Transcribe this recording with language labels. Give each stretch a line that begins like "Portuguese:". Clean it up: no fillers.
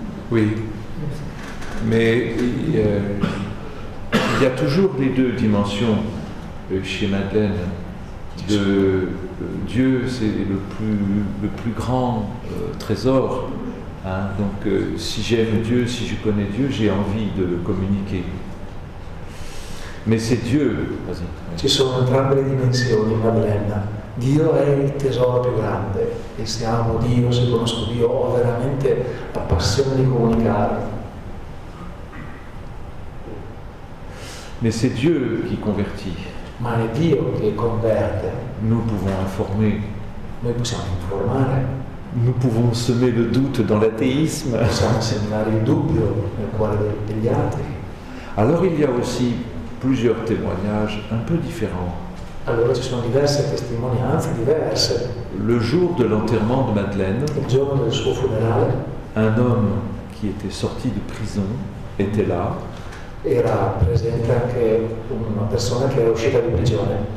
French: Oui, mais il y a toujours les deux dimensions chez Madeleine. Dieu, c'est le plus grand trésor. Hein, donc si j'aime Dieu, si je connais Dieu, j'ai envie de le communiquer. Mais c'est Dieu. Vas-y.
Italian: Ci sono entrambe le dimensioni in Madeleine. Dio è il tesoro più grande e se amo Dio, se conosco Dio, ho veramente la passione di comunicare.
French: Mais c'est Dieu qui convertit.
Italian: Ma è Dio che converte.
French: Nous pouvons informer.
Italian: Noi possiamo informare.
French: Nous pouvons semer le doute dans l'athéisme.
Italian: Possiamo sembrare il dubbio nel cuore degli altri.
French: Alors il y a aussi plusieurs témoignages un peu différents.
Italian: Allora ci sono diverse testimonianze diverse.
French: Le jour de l'enterrement de Madeleine,
Italian: il giorno del suo funerale,
French: un homme qui était sorti de prison était là.
Italian: Era presente anche una persona che era uscita di prigione.